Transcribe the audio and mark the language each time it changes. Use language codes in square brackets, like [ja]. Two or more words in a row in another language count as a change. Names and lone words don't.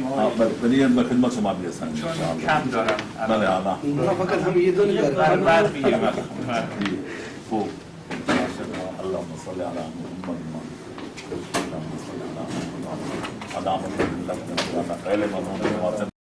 [fa] ولی به خدمت شما میرسن چون کم دارم بله الان اینها فقط هم یه دونه بعد میگیریم [ar] خوب اللهم صل على محمد اللهم صل على محمد على محمد على